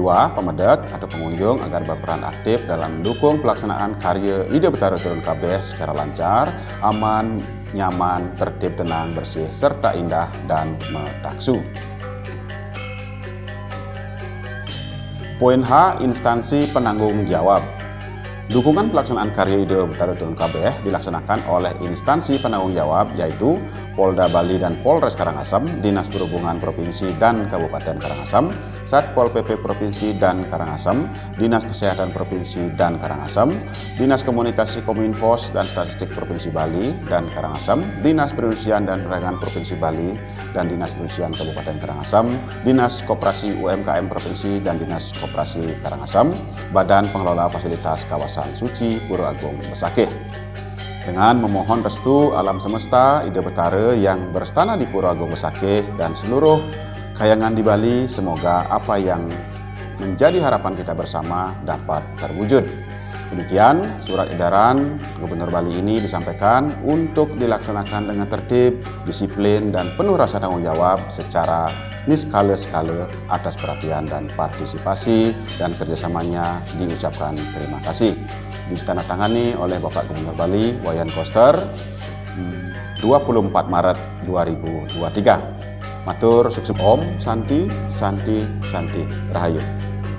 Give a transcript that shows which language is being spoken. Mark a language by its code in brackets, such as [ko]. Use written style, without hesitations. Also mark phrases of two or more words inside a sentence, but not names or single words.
[id] Pemedak atau pengunjung agar berperan aktif dalam mendukung pelaksanaan karya Ide Betara Turun Kabeh secara lancar, aman, nyaman, tertib, tenang, bersih, serta indah dan metaksu. Poin H, instansi penanggung jawab. Dukungan pelaksanaan karya Ide Betara Turun Kabeh dilaksanakan oleh instansi penanggung jawab, yaitu Polda Bali dan Polres Karangasem, Dinas Perhubungan Provinsi dan Kabupaten Karangasem, Satpol PP Provinsi dan Karangasem, Dinas Kesehatan Provinsi dan Karangasem, Dinas Komunikasi Kominfos dan Statistik Provinsi Bali dan Karangasem, Dinas Perindustrian dan Perdagangan Provinsi Bali dan Dinas Perindustrian Kabupaten Karangasem, Dinas Koperasi UMKM Provinsi dan Dinas Koperasi Karangasem, Badan Pengelola Fasilitas Kawasan Suci Pura Agung Besakih. Dengan memohon restu alam semesta Ide Betara yang berstana di Pura Agung Besakih dan seluruh kayangan di Bali, semoga apa yang menjadi harapan kita bersama dapat terwujud. Demikian surat edaran Gubernur Bali ini disampaikan untuk dilaksanakan dengan tertib, disiplin, dan penuh rasa tanggung jawab secara niskala atas perhatian dan partisipasi dan kerjasamanya diucapkan terima kasih. Ditandatangani oleh Bapak Gubernur Bali, Wayan Koster, 24 Maret 2023. [ban] Matur sukses. Om Santi Santi Santi Rahayu.